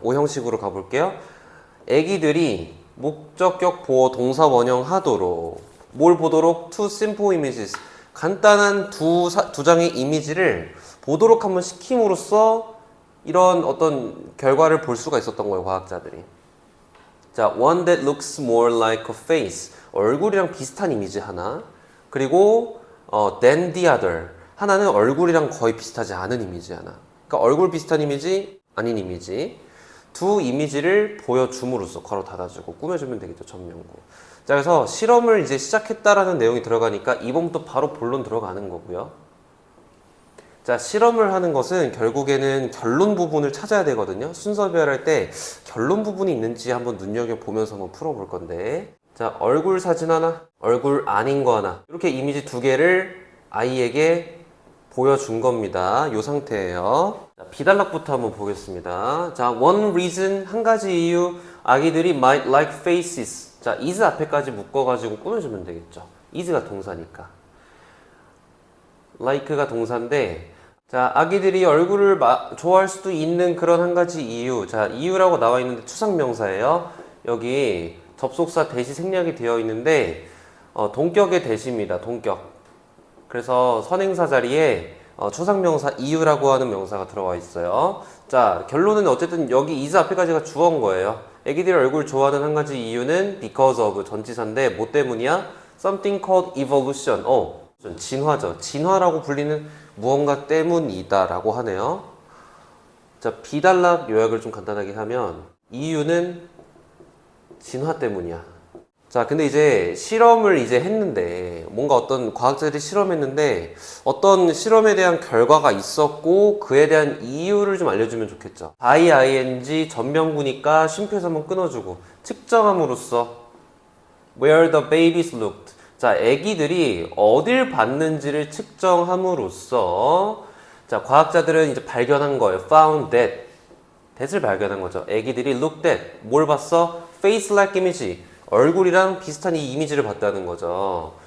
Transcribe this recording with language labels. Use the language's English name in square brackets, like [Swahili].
[Korean] 오형식으로 가볼게요. 애기들이 목적격 보어 동사 원형 하도록 뭘 보도록? [English] two simple images [Korean] 간단한 두 장의 이미지를 보도록 한번 시킴으로써 이런 어떤 결과를 볼 수가 있었던 거예요, 과학자들이. [English] 자, one that looks more like a face. [Korean] 얼굴이랑 비슷한 이미지 하나. 그리고 [English] than the other. [Korean] 하나는 얼굴이랑 거의 비슷하지 않은 이미지 하나. 그러니까 얼굴 비슷한 이미지, 아닌 이미지. 두 이미지를 보여줌으로써 괄호 닫아주고 꾸며주면 되겠죠, 전명구. 자, 그래서 실험을 이제 시작했다라는 내용이 들어가니까 이번부터 바로 본론 들어가는 거고요. 자, 실험을 하는 것은 결국에는 결론 부분을 찾아야 되거든요. 순서 배열할 때 결론 부분이 있는지 한번 눈여겨보면서 한번 풀어볼 건데. 자, 얼굴 사진 하나, 얼굴 아닌 거 하나. 이렇게 이미지 두 개를 아이에게 보여준 겁니다. 이 상태예요. 자, 비단락부터 한번 보겠습니다. 자, [English] one reason, [Korean] 한 가지 이유. 아기들이 [English] might like faces. [Korean] 자, is 앞에까지 묶어가지고 꾸며주면 되겠죠. is가 동사니까. like가 동사인데, 자, 아기들이 얼굴을 좋아할 수도 있는 그런 한 가지 이유. 자, 이유라고 나와 있는데 추상명사예요. 여기 접속사 대시 생략이 되어 있는데 동격의 대시입니다. 동격. 그래서 선행사 자리에 추상명사 이유라고 하는 명사가 들어와 있어요. 자, 결론은 어쨌든 여기 is 앞에까지가 주어인 거예요. 아기들이 얼굴 좋아하는 한 가지 이유는 [English] because of [Korean] 전치사인데 뭐 때문이야? [English] Something called evolution. [Korean] 진화죠. 진화라고 불리는 무언가 때문이다 라고 하네요. 자, 비단락 요약을 좀 간단하게 하면 이유는 진화 때문이야. 자, 근데 이제 실험을 이제 했는데 뭔가 어떤 과학자들이 실험했는데 어떤 실험에 대한 결과가 있었고 그에 대한 이유를 좀 알려주면 좋겠죠. by ing 전명구니까 쉼표에서 한번 끊어주고 측정함으로써 [English] where the babies looked. [Korean] 자, 애기들이 어딜 봤는지를 측정함으로써 자, 과학자들은 이제 발견한 거예요. [English] found that [Korean] 을 발견한 거죠. 애기들이 [English] looked at [Korean] 뭘 봤어? [English] face like image [Korean] 얼굴이랑 비슷한 이 이미지를 봤다는 거죠.